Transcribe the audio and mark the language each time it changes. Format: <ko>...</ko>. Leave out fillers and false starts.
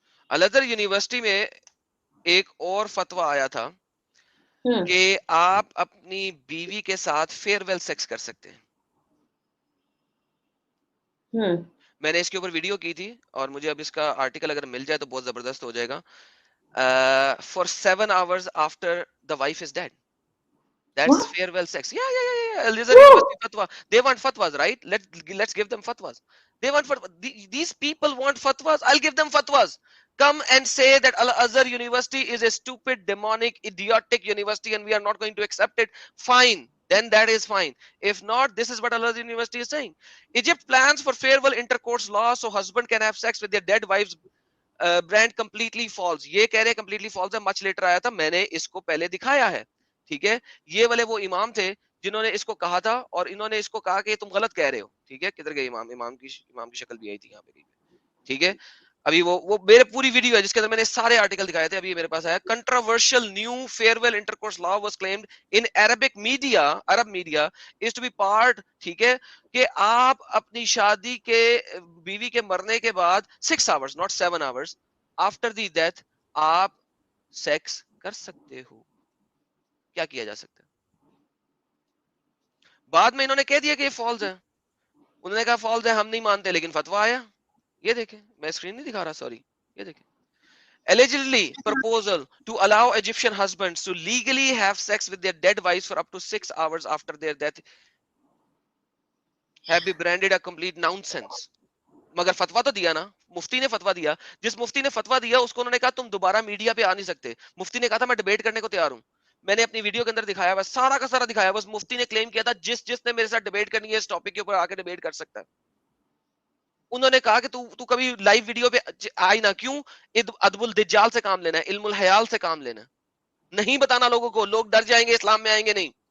<ur>الازہر university میں ایک اور فتویٰ آیا تھا کہ آپ اپنی بیوی کے ساتھ فیئر ویل سیکس کر سکتے ہیں. میں نے اس کے اوپر ویڈیو کی تھی اور مجھے اب اس کا آرٹیکل اگر مل جائے تو بہت زبردست ہو جائے گا.</ur> <en>For 7 hours after the wife is dead. That's farewell sex. Yeah. Elizabeth University fatwa. They want fatwas, right? Let's give them fatwas. They want fatwas. These people want fatwas. I'll give them fatwas. Come and say that Al-Azhar University is a stupid, demonic, idiotic university and we are not going to accept it. Fine. Then that is fine. If not, this is what Al-Azhar University is saying. Egypt plans for farewell intercourse law so husband can have sex with their dead wives. Brand completely false.</en> <ur>یہ کہہ رہے completely false ہے. Much later آیا تھا, میں نے اس کو پہلے دکھایا ہے. ٹھیک ہے, یہ والے وہ امام تھے جنہوں نے اس کو کہا تھا اور انہوں نے اس کو کہا کہ تم غلط کہہ رہے ہو. ٹھیک ہے, کدھر گئے امام کی شکل بھی آئی تھی یہاں پہ. ٹھیک ہے, ابھی وہ میرے پوری ویڈیو ہے جس کے اندر میں نے سارے آرٹیکل دکھائے تھے. ابھی میرے پاس آیا</ur> <en>Controversial new farewell intercourse law was claimed in Arabic media. Arab media is to be part.</en> <ur>ٹھیک ہے, کہ آپ اپنی شادی کے بیوی کے مرنے کے بعد</ur> <en>6 hours not 7 hours after the death</en> <ur>آپ سیکس کر سکتے ہو. کیا کیا جا سکتا ہے؟ بعد میں انہوں نے کہہ دیا کہ یہ فالز ہے. انہوں نے کہا فالز ہے, ہم نہیں مانتے, لیکن فتوا آیا. یہ دیکھیں, میں اسکرین نہیں دکھا رہا, سوری. یہ دیکھیں,</ur> <en>allegedly proposal to allow Egyptian husbands to legally have sex with their dead wives for up to 6 hours after their death have been branded a complete nonsense.</en> <ur>مگر فتوا تو دیا نا, مفتی نے فتوا دیا. جس مفتی نے فتوا دیا اس کو انہوں نے کہا تم دوبارہ میڈیا پہ آ نہیں سکتے. مفتی نے کہا تھا میں ڈیبیٹ کرنے کو تیار ہوں. میں نے اپنی ویڈیو کے اندر دکھایا ہوا, سارا کا سارا دکھایا. بس مفتی نے کلیم کیا تھا جس نے میرے ساتھ ڈیبیٹ کرنی ہے اس ٹاپک کے اوپر آ کے ڈیبیٹ کر سکتا ہے. انہوں نے کہا کہ تو کبھی لائیو ویڈیو پہ آئی نہ, کیوں؟ ادب الدجال سے کام لینا ہے, علم الحیال سے کام لینا ہے, نہیں بتانا لوگوں کو, لوگ ڈر جائیں گے, اسلام میں آئیں گے نہیں.</ur>